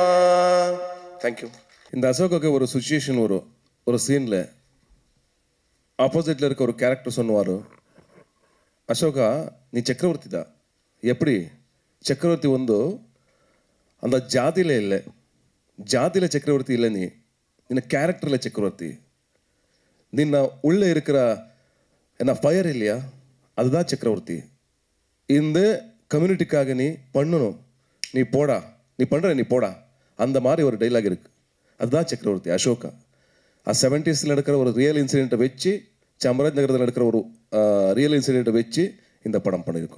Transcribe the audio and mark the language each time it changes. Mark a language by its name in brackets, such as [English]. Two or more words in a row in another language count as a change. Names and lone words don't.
[Tamil] தேங்க்யூ. இந்த அசோகாக்கு ஒரு சுச்சுவேஷன் வரும். ஒரு சீனில் ஆப்போசிட்டில் இருக்க ஒரு கேரக்டர் சொன்னுவார், அசோகா நீ சக்கரவர்த்தி தான். எப்படி ಚಕ್ರವರ್ತಿ அந்த ஜாதியில இல்லை, ஜாதியில சக்கரவர்த்தி இல்லை, [Kannada] ನಿನ್ನ ಕ್ಯಾರೆಕ್ಟರ್ல ಚಕ್ರವರ್ತಿ. [Tamil] ನಿನ್ನ உள்ள இருக்கிற என்ன ஃபயர் இல்லையா, அதுதான் சக்கரவர்த்தி. இந்த கம்யூனிட்டிக்காக நீ பண்ணணும், நீ போடா, நீ பண்ற நீ போடா, அந்த மாதிரி ஒரு டைலாக் இருக்கு. அதுதான் சக்கரவர்த்தி அசோகா. 70s நடக்கிற ஒரு ரியல் இன்சிடென்ட்டை வச்சு, சாமராஜ் நகரத்தில் நடக்கிற ஒரு ரியல் இன்சிடென்ட்டை வச்சு இந்த படம் பண்ணியிருக்கோம்.